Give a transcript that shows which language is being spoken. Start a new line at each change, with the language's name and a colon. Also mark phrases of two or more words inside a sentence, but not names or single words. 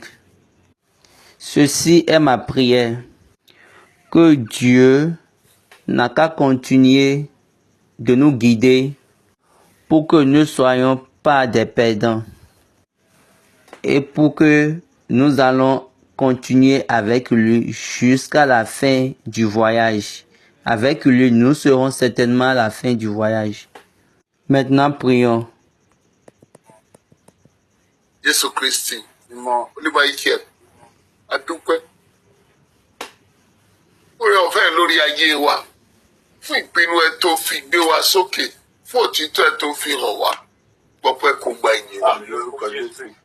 French: Ceci est ma prière, que Dieu n'a qu'à continuer de nous guider pour que nous ne soyons pas des perdants et pour que nous allons continuer avec lui jusqu'à la fin du voyage. Avec lui, nous serons certainement à la fin du voyage. Maintenant, prions.
Yoruba: Jésù Kristi olúwa ike adúpẹ́ oore ọ̀fẹ́ lórí ayé wa fún ìpinnu ẹ tó fi gbé wa sókè fún òtítọ́ ẹ tó fi hàn wá gbọpẹ́ kó gba ìyìn wa lórúkọ Jésù.